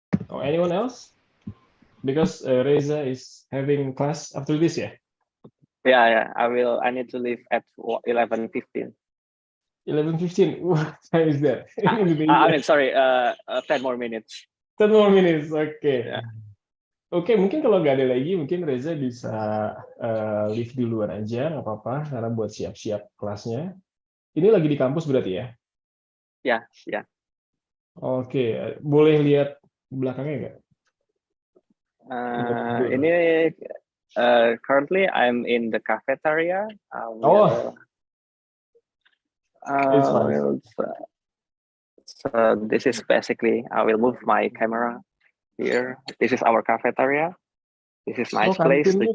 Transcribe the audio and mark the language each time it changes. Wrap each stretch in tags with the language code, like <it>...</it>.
<en>Or anyone else? Because Reza is having class after this, yeah? Yeah. I need to leave at 11:15. 11:15. What time is that? I mean, sorry, 10 more minutes. 10 more minutes, oke. Yeah.</en> <id>Oke, mungkin kalau nggak ada lagi, mungkin Reza bisa leave duluan aja, nggak apa-apa, karena buat siap-siap kelasnya. Ini lagi di kampus berarti ya? Ya. Oke, boleh lihat belakangnya nggak?</id> <en>Ini currently I'm in the cafeteria. It's fine. So this is basically, I will move my camera here. This is our cafeteria. This is nice place.</en>